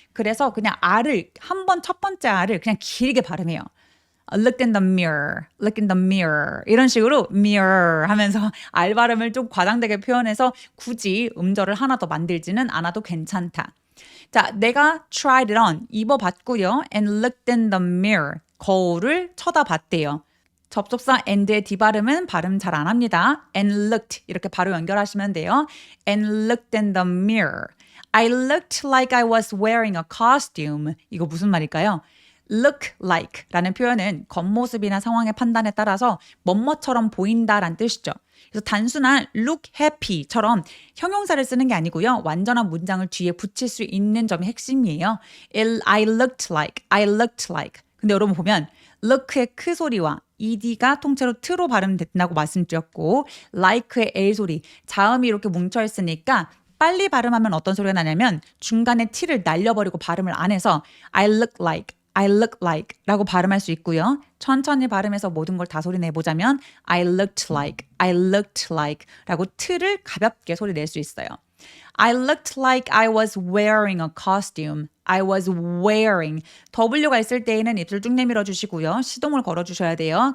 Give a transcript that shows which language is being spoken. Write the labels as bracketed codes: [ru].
[ko] 그래서 그냥 R을 첫 번째 R을 그냥 길게 발음해요. [en] Look in the mirror [ko] 이런 식으로 mirror 하면서 R 발음을 좀 과장되게 표현해서 굳이 음절을 하나 더 만들지는 않아도 괜찮다. 자, 내가 tried it on 입어봤고요. [en] and looked in the mirror [ko] 거울을 쳐다봤대요. 접속사 and의 뒷발음은 발음 잘 안 합니다. [en] and looked [ko] 이렇게 바로 연결하시면 돼요. [en] and looked in the mirror. I looked like I was wearing a costume. [ko] 이거 무슨 말일까요? look like 라는 표현은 겉모습이나 상황의 판단에 따라서 뭐뭐처럼 보인다라는 뜻이죠. 그래서 단순한 look happy처럼 형용사를 쓰는 게 아니고요. 완전한 문장을 뒤에 붙일 수 있는 점이 핵심이에요. [en] I looked like. [ko] 근데 여러분 보면 look의 크 소리와 ed가 통째로 t로 발음된다고 말씀드렸고 like의 l 소리, 자음이 이렇게 뭉쳐 있으니까 빨리 발음하면 어떤 소리가 나냐면 중간에 t를 날려버리고 발음을 안 해서 [en] I look like [ko] 라고 발음할 수 있고요. 천천히 발음해서 모든 걸 다 소리 내보자면 [en] I looked like [ko] 라고 t를 가볍게 소리 낼 수 있어요. [en] I looked like I was wearing a costume. I was wearing. [ko] W가 있을 때에는 입술 쭉 내밀어 주시고요. 시동을 걸어 주셔야 돼요.